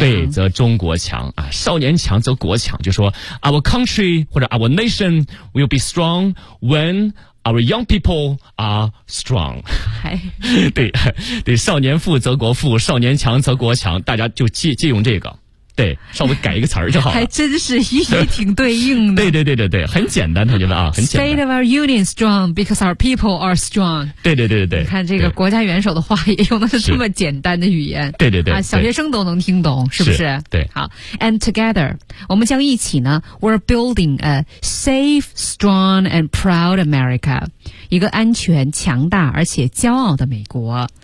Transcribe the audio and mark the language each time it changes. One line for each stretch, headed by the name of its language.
Chinese: 对，则中国强啊，少年强则国强，就说
English: our country 或者 our nation will be strong whenOur young people are strong.
Chinese: 对对，少年富则国富，少年强则国强，大家就借用这个，对，稍微改一个词儿就好了。还真是一语挺对应的。对对对对对，很简单，同学们啊，很简单。
English: State of our union strong because our people are strong.
Chinese: 对对对对对，你看这个国家元首的话也用的是这么简单的语言。对对对啊，小学生都能听懂，是不是？是对。好 ，and together， 我们将一起呢 ，
English: we're building a safe, strong, and proud America，
Chinese: 一个安全、强大而且骄傲的美国。